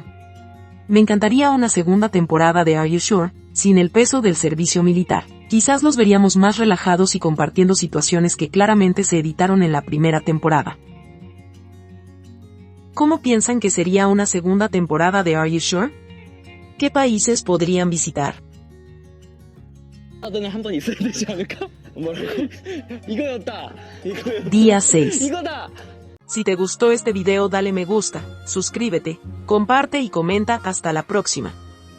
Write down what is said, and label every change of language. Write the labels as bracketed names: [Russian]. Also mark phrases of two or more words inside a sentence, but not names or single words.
[Spanish] Me encantaría una segunda temporada de Are You Sure, sin el peso del servicio militar. Quizás los veríamos más relajados y compartiendo situaciones que claramente se editaron en la primera temporada. ¿Cómo piensan que sería una segunda temporada de Are You Sure? ¿Qué países podrían visitar? [Korean] 하더는 한 번 있어야 되지 않을까? 뭐라고? 이거였다. [Spanish] Día 6. [Korean] 이거다. [Spanish] Si te gustó este video dale me gusta, suscríbete, comparte y comenta. Hasta la próxima.